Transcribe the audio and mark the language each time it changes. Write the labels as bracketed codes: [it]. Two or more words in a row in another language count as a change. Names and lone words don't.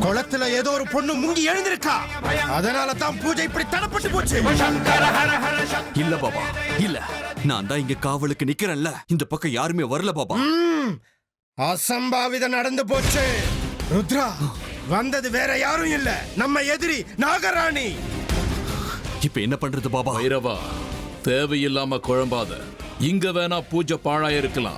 [ta] குளத்துல ஏதோ ஒரு பொண்ணு முங்கி எழுந்திருக்கா. அதனால தான் பூஜை இப்படி தடப்பட்டு போச்சு. [hi] शंकर हर हर शंकर [ta] இல்ல பாபா, இல்ல. நான் தான் இங்க காவலுக்கு நிக்கிறேன்ல. இந்த பக்கம் யாருமே வரல பாபா. அசம்பாவிதம் நடந்து போச்சு. ருத்ரா, வந்தது வேற யாரும் இல்ல, நம்ம எதிரி நாகராணி. இப்ப என்ன பண்றது பாபா? பைரவா, தேவையில்லாம குழம்பாத. இங்க வேணா பூஜை பாழாயிருக்கலாம்.